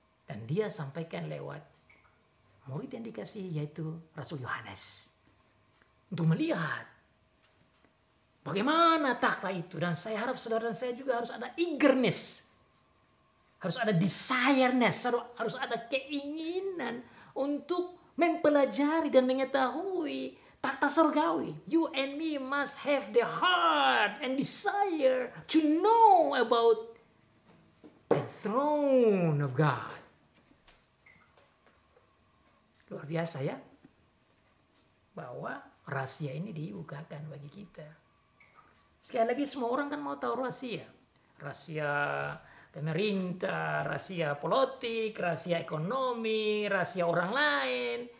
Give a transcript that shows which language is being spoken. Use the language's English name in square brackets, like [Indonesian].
[Indonesian] Dan Dia sampaikan lewat murid yang dikasihi, yaitu Rasul Yohanes, untuk melihat bagaimana takhta itu. Dan saya harap saudara dan saya juga harus ada eagerness, harus ada desireness, harus ada keinginan untuk mempelajari dan mengetahui takhta surgawi. [English] You and me must have the heart and desire to know about the throne of God. [Indonesian] Luar biasa ya, bahwa rahasia ini dibukakan bagi kita. Sekali lagi, semua orang kan mau tahu rahasia. Rahasia pemerintah, rahasia politik, rahasia ekonomi, rahasia orang lain.